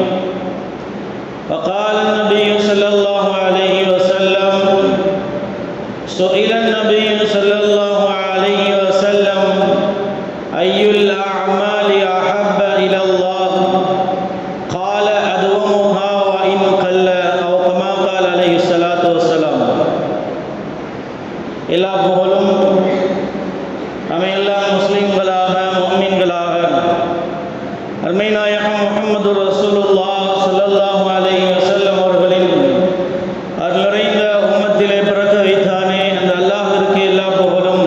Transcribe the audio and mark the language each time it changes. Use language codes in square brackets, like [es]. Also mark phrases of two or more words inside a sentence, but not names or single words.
[ar] وقال النبي صلى الله عليه وسلم: سئل النبي صلى الله عليه وسلم: أي الأعمال أحب إلى الله؟ قال: أدومها وإن قل، أو كما قال عليه الصلاة والسلام. [ta] எல்லா புகழும் நம்ம எல்லா முஸ்லிம்களாக முஃமின்களாக அருமை நாயகம் முஹம்மது ரசூலுல்லாஹ் [ar] صلى الله عليه وسلم [ta] அவர்களின் அருள் நிறைந்த உம்மத்திலே பிறக்க வைத்தானே அந்த அல்லாஹ்விற்கு எல்லா புகழும்.